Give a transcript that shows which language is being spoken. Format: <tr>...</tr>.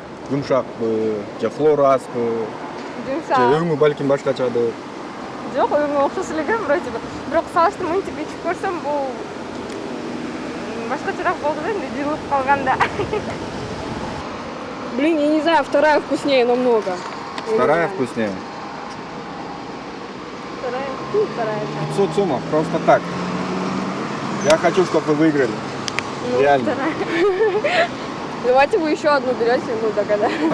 <ky>Жумшакпы, же хлору азбы, же Жумшак. өңү балким башкачадыр. Жок, өңү окшош эле экен</ky> <ru>вроде бы.</ru> <ky>Бирок салыштырма мынтип ичип көрсөм, бул башкачараак болду да, энди жылып калганда.</ky> <ru>Блин, я не знаю, вторая вкуснее намного. Вторая вкуснее. Вторая. Вторая. 500 сомов, просто так. Я хочу, чтобы вы выиграли. Ну, Реально. вторая. Давайте вы еще одну берете, ну тогда.</ru>